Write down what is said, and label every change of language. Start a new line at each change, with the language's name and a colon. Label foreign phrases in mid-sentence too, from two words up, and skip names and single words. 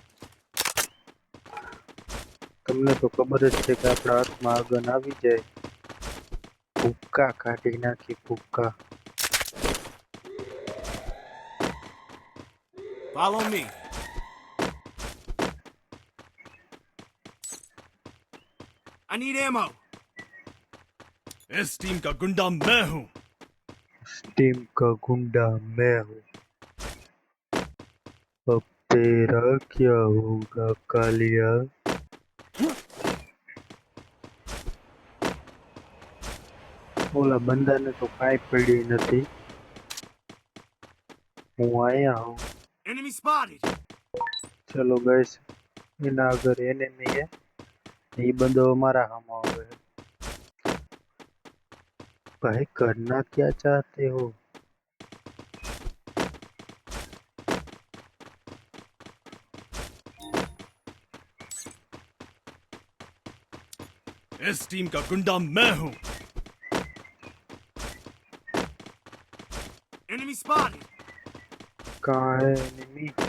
Gujarati: તમને તો ખબર જ છે કે આપણા હાથમાં આ ગન આવી જાય ભૂક્કા કાઢી નાખી. ભૂક્કા.
English: Follow me. I need ammo.
Hindi: इस टीम का गुंडा मैं हूँ. टीम का गुंडा मैं हूँ. अब तेरा क्या होगा कालिया?
Gujarati: ઓલા બંદાને તો કાંઈ પડી નથી. હું આયા હું.
English: Enemy spotted.
Gujarati: ચલો ગાઈસ, એના આગળ એનિમી है.
Hindi: ये बंदो हमारा हम આવે. भाई करना क्या चाहते हो? इस टीम का गुंडा मैं हूँ.
English: Enemy spotted.
Hindi: कहाँ है एनिमी?